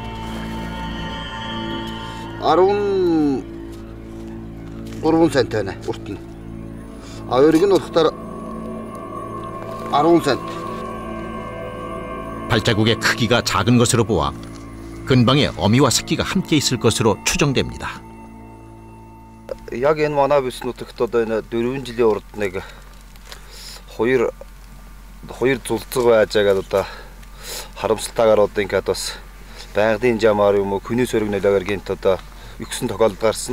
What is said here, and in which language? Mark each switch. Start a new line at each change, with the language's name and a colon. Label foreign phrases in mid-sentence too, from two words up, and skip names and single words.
Korean: 아론 센터네. 우르틴. 여기는 어떻게 아론 센터. 발자국의 크기가 작은 것으로 보아 근방에 어미와 새끼가 함께 있을 것으로 추정됩니다.
Mongolian: Яг энэ манай бүс нутагт одоо энэ 4 жилийн урд нэг хоёр зулцэг байж байгаад одоо харамсалтайгаар одоо ингээд бас байгалийн жамаар юм уу хүний сөргнөлөөр гинт одоо өгсөн тохиолдол гарсан.